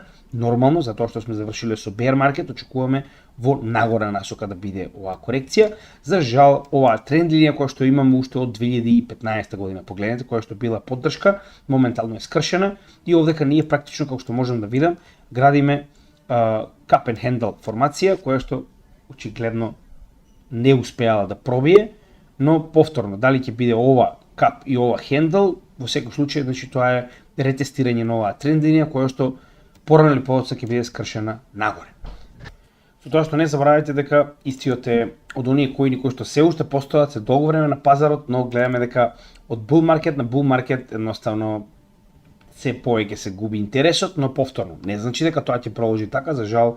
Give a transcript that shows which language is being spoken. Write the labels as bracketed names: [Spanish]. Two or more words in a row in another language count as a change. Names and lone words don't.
[Macedonian] Нормално, затоа што сме завршиле со [English] bear market, [Macedonian] очекуваме во нагора насока да биде оваа корекција. За жал, оваа тренд линија која што имаме уште од 2015 година, погледнете, која што била поддршка, моментално е скршена и овдека ние практично, како што можам да видам, градиме [English] cup and handle [Macedonian] формација која што очигледно не успеала да пробие, но повторно, дали ќе биде ова кап и ова хендл, во секој случај, значи тоа е ретестирање на оваа тренд линија која што порано или подоцна ќе биде скршена нагоре. Со тоа што [Bulgarian] не забравяйте [Macedonian] дека истиот е од оние коини кои што се уште постојат се долго време на пазарот, но гледаме дека од [English] bull market [Macedonian] на [English] bull market [Macedonian] едноставно се повеќе се губи интересот, но повторно, не значи дека тоа ќе продолжи така, за жал.